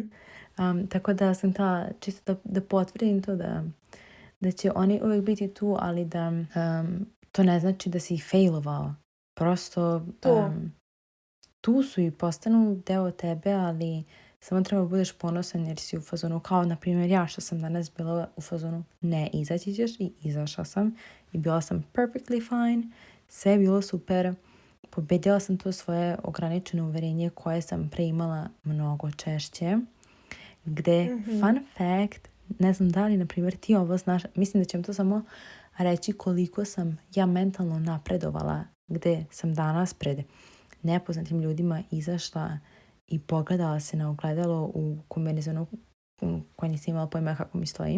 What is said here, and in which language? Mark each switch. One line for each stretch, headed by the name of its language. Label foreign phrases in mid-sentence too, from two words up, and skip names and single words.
Serbian: Tako da sam htjela čisto da potvrdim to da će oni uvijek biti tu, ali da to ne znači da si ih failovao. Prosto To. tu su i postanu deo tebe, ali samo treba budeš ponosan jer si u fazonu, kao na primjer ja što sam danas bila u fazonu ne izaći ćeš i izašla sam i bila sam
English: perfectly fine,
Serbian: sve je bilo super, pobedila sam to svoje ograničeno uverenje koje sam pre imala mnogo češće, gde,
English: fun fact,
Serbian: ne znam da li na primjer ti ovo znaš, mislim da ćem to samo reći koliko sam ja mentalno napredovala, gde sam danas pred nepoznatim ljudima izašla i pogledala se na ogledalo u kombinezonu koje nisam imala pojma kako mi stoji.